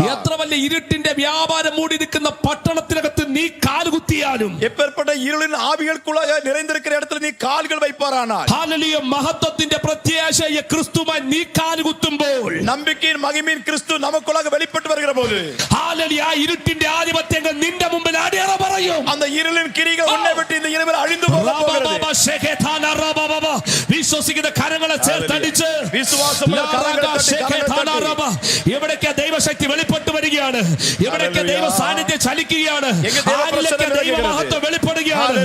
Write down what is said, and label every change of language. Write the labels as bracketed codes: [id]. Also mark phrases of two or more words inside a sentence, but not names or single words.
[ml] എത്ര വലിയ ഇരുട്ടിന്റെ വ്യാപാരം മൂടി നിൽക്കുന്ന പട്ടണത്തിനകത്ത് നീ കാലുകുത്തിയാലും, [ta] எப்பேற்பட்ட இருளின் ஆவிகளுக்குள்ள நிறைந்திருக்கிற இடத்துல நீ கால்கள் வைப்பாரானால் [ml] ഹല്ലേലൂയ മഹത്വത്തിന്റെ പ്രത്യാശയെ ക്രിസ്തുമായി നീ കാലുകുത്തുമ്പോൾ [ta] நம்பிக்கையின் மகிமையின் கிறிஸ்து நமக்குள்ளாக வெளிப்பட்டு வருகிற போது [ml] ഹല്ലേലൂയ ഇരുട്ടിന്റെ ആധിപത്യങ്ങൾ നിന്റെ മുമ്പിൽ അടിയറ പറയും. [ta] அந்த இருளின் கிரிகள் உன்னை விட்டு இந்த இரவில் அழிந்து போகிறது. [ml] വിശ്വസിക്കുന്ന കരങ്ങളെ ചേർത്തടിച്ച് വിശ്വാസമുള്ള കരങ്ങളെ തട്ടി എവിടേക്ക് ദൈവശക്തി വെളിപ്പെട്ടു വരികയാണ്, എവിടേക്ക് ദൈവ സാന്നിധ്യം ചലിക്കുകയാണ്, ആരിലേക്ക് ദൈവ മഹത്വം വെളിപ്പെടുകയാണ്.